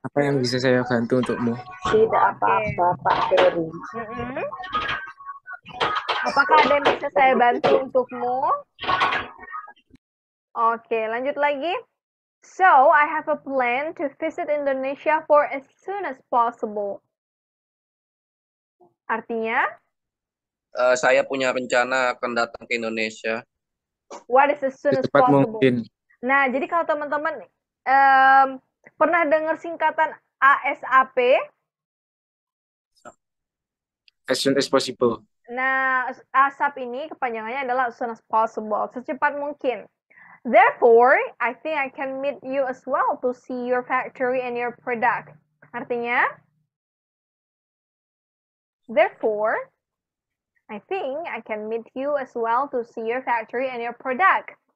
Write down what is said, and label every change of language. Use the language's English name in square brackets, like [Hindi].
[Indonesian] Apa yang bisa saya bantu untukmu? Tidak apa-apa, Pak Ferry. Apakah ada yang bisa saya bantu untukmu? Oke, lanjut lagi. [English] So, I have a plan to visit Indonesia for as soon as possible. [Indonesian] Artinya, Saya punya rencana akan datang ke Indonesia. [English] what is as soon as [Indonesian] Secepat [English] possible? [Indonesian] mungkin. Nah, jadi kalau teman-teman pernah dengar singkatan ASAP? [English] As soon as possible. [Indonesian] Nah, ASAP ini kepanjangannya adalah [English] as soon as possible, [Indonesian] secepat mungkin. [English] Therefore, I think I can meet you as well to see your factory and your product. [Indonesian] Artinya, [English] therefore, I think I can meet you as well to see your factory and your product.